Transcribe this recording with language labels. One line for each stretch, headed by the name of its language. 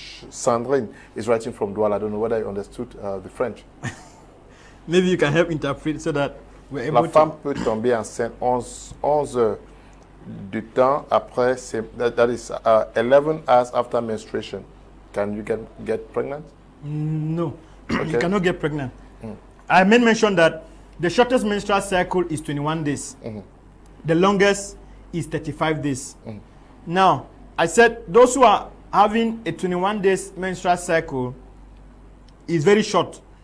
English: Sandrine is writing from Douala. I don't know whether I understood the French. Maybe you can help interpret so that we're able
French: La femme peut tomber enceinte 11 heures de temps après,
English: that is 11 hours after menstruation. Can you get pregnant? No, Okay. you cannot get pregnant. I made mention that the shortest menstrual cycle is 21 days. The longest is 35 days. Now, I said those who are having a 21 days menstrual cycle is very short.